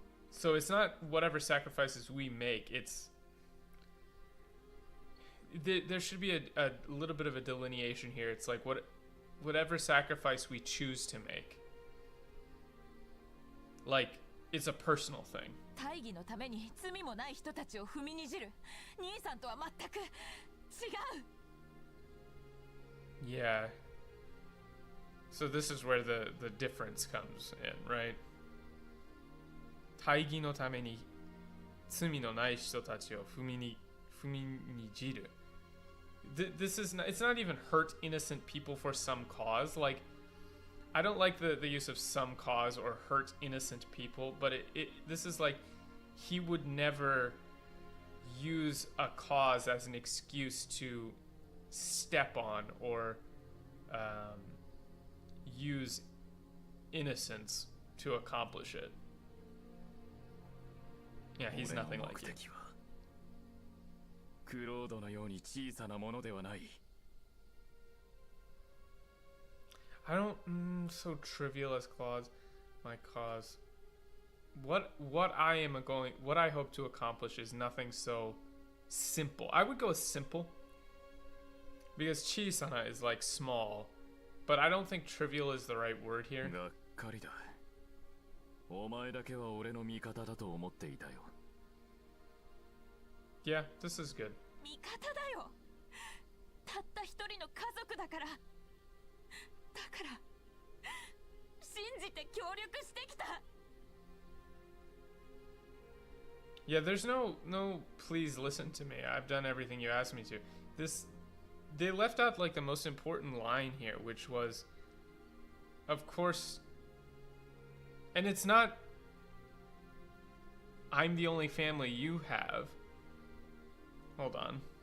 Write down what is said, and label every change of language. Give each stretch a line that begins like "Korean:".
English: So it's not whatever sacrifices we make, it's... There should be a little bit of a delineation here. It's like whatever sacrifice we choose to make. Like, it's a personal thing.
Japanese: 大義のために罪もない人たちを踏みにじる兄さんとは全く違う
English: Yeah. So this is where the difference comes in, right?
Japanese: 大義のために罪のない人たちを踏みにじる.
English: This is not, it's not even hurt innocent people for some cause. Like, I don't like the use of some cause or hurt innocent people, but this is like, he would never use a cause as an excuse to step on or use innocence to accomplish it. Yeah, he's nothing like you.
Japanese: クロードのように小さなものではない。
English: I don't so trivial as Claude's my cause. What I hope to accomplish is nothing so simple. I would go with simple because chisana is like small, but I don't think trivial is the right word here.
Japanese: がっかりだ。お前だけは俺の味方だと思っていたよ。
English: Yeah, this is good.
Japanese: 味方だよたった一人の家族だからだから信じて協力してきた
English: Yeah, there's no please listen to me. I've done everything you asked me to. They left out like the most important line here, which was, of course, and it's not, I'm the only family you have. Hold on.